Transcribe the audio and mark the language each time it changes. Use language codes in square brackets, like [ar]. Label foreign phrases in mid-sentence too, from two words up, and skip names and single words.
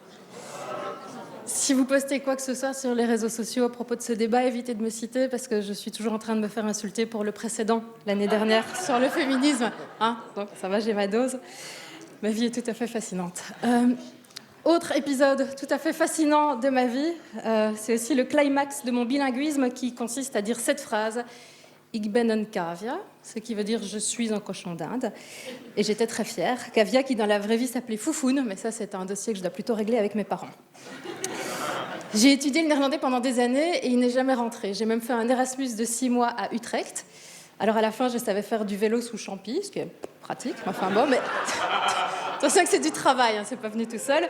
[fr] Si vous postez quoi que ce soit sur les réseaux sociaux à propos de ce débat, évitez de me citer parce que je suis toujours en train de me faire insulter pour le précédent, l'année dernière, sur le féminisme. Donc ça va, j'ai ma dose. Ma vie est tout à fait fascinante. Autre épisode tout à fait fascinant de ma vie, c'est aussi le climax de mon bilinguisme qui consiste à dire cette phrase « [nl] Ik ben een cavia », [fr] ce qui veut dire « je suis un cochon d'Inde ». Et j'étais très fière. Cavia qui dans la vraie vie s'appelait Foufoune, mais ça c'est un dossier que je dois plutôt régler avec mes parents. J'ai étudié le néerlandais pendant des années et il n'est jamais rentré. J'ai même fait un Erasmus de 6 mois à Utrecht. Alors à la fin, je savais faire du vélo sous champi, ce qui est pratique, enfin bon, mais attention que c'est du travail, hein, c'est pas venu tout seul.